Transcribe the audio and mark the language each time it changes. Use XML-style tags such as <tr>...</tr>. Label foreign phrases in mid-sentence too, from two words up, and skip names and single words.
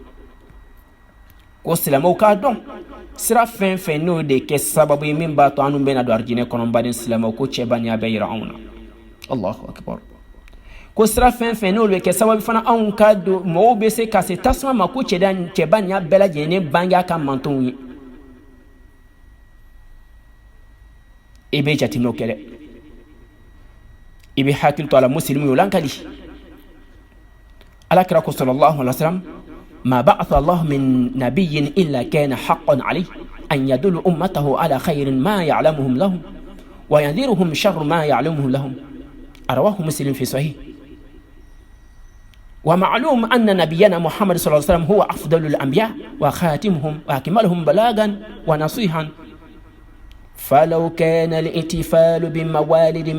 <bm>ko silamɛw k'a dɔn sira fɛn fɛn n'o de kɛ sababu ye min b'a to anw bɛna don arijinɛ kɔnɔ n baden silamɛw ko cɛba nin a bɛ yira anw na</bm> <ar>الله أكبر</ar> <bm>ko sira fɛn fɛn n'o bɛ kɛ sababu fana anw ka don mɔgɔw bɛ se ka se tasuma ma ko cɛba nin a bɛɛ lajɛlen bange a ka mantonw ye i bɛ jateminɛw kɛ dɛ i bɛ hakili to a la musilimu ye o la n ka di ala kira ko</bm> <ar>صلى الله عليه وسلم ما بعث الله من نبي إلا كان حقا عليه أن يدل أمته على خير ما يعلمهم لهم وينذرهم شر ما يعلمهم لهم أرواه مسلم في صحيح ومعلوم أن نبينا محمد صلى الله عليه وسلم هو أفضل الأنبياء وخاتمهم وأكملهم بلاغا ونصيحا فلو كان الاحتفال بموالد من</ar>